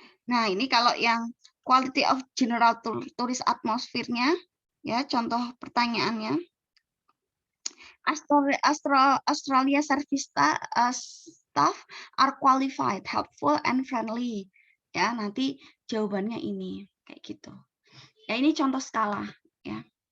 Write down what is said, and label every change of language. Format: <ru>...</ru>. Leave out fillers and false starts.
<id>Nah, ini kalau yang</id> <en>quality of general tourist atmosphere-</en> <id>nya, ya contoh pertanyaannya.</id> <en>Australia service staff are qualified, helpful, and friendly.</en> <id>Ya, nanti jawabannya ini kayak gitu. Ya, ini contoh skala. Ya.</id>